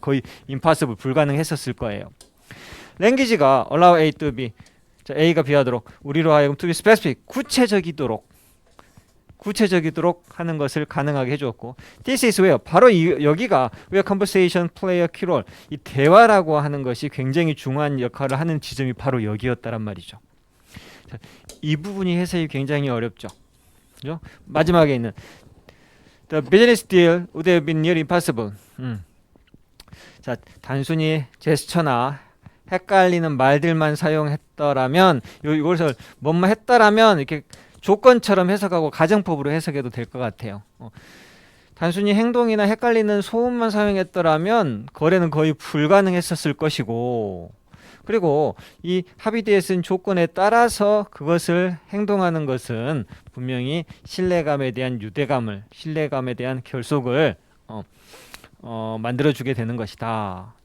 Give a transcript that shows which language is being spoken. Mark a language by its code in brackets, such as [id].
[ko] 거의 [en] impossible, [ko] 불가능했었을 거예요. language가 [en] allow A to B, [ko] 자, A가 B하도록, 우리로 하여금 [en] to be specific, [ko] 구체적이도록 하는 것을 가능하게 해주었고, [en] this is where, [ko] 바로 여기가 [en] where conversation play a key role, [ko] 이 대화라고 하는 것이 굉장히 중요한 역할을 하는 지점이 바로 여기였다란 말이죠. 자, 이 부분이 해석이 굉장히 어렵죠. 그죠? 마지막에 있는 [en] the business deal would have been nearly impossible. [ko] 자, 단순히 제스처나 헷갈리는 말들만 사용했더라면, 이것을 뭐뭐 했더라면 이렇게 조건처럼 해석하고 가정법으로 해석해도 될 것 같아요. 단순히 행동이나 헷갈리는 소음만 사용했더라면 거래는 거의 불가능했었을 것이고, 그리고 이 합의되어 쓴 조건에 따라서 그것을 행동하는 것은 분명히 신뢰감에 대한 유대감을, 신뢰감에 대한 결속을 만들어주게 되는 것이다.